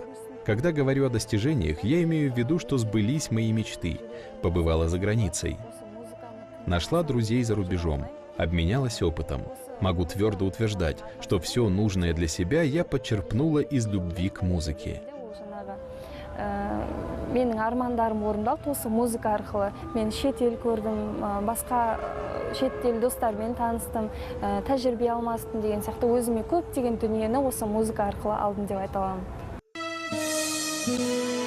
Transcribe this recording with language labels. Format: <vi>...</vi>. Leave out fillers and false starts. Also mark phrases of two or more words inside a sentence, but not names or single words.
<ru>Когда говорю о достижениях, я имею в виду, что сбылись мои мечты. Побывала за границей. Нашла друзей за рубежом. Обменялась опытом. Могу твердо утверждать, что все нужное для себя я подчерпнула из любви к музыке.</ru> <kk>Менің армандарым орындалды осы музыка арқылы. Мен шет ел көрдім, басқа шет ел достармен таныстым, тәжірибе алмастым деген сияқты өзіме көптеген дүниені осы музыка арқылы алдым деп айта аламын.</kk>